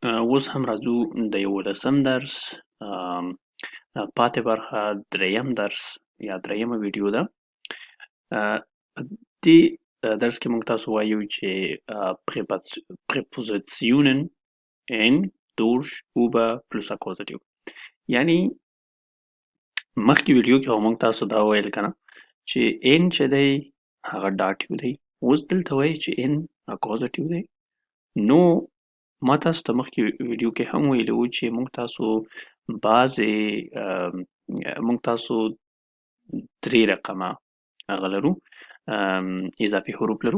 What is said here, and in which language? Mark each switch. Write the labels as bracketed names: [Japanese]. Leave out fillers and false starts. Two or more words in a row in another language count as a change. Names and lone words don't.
[Pashto] اوس هم راځو د 11 درس پاتې برخه دریم درس یا دریمه ویډیو ده. په دې درس کې موږ تاسو وایو چې [German] prepositionen in, durch, über plus Akkusativ. [Pashto] یعنی مخکې ویډیو کې هم موږ تاسو دا ویل کنه چې ان چې دی هغه داتیو دی. اوس دلته وایي چې ان اکوزاتیو دی. نو ما تاسو ته مخکې ویډیو کې هم ویلي وو چې موږ تاسو بعضې موږ تاسو 3 رقمه هغه لرو اضافي حروف لرو.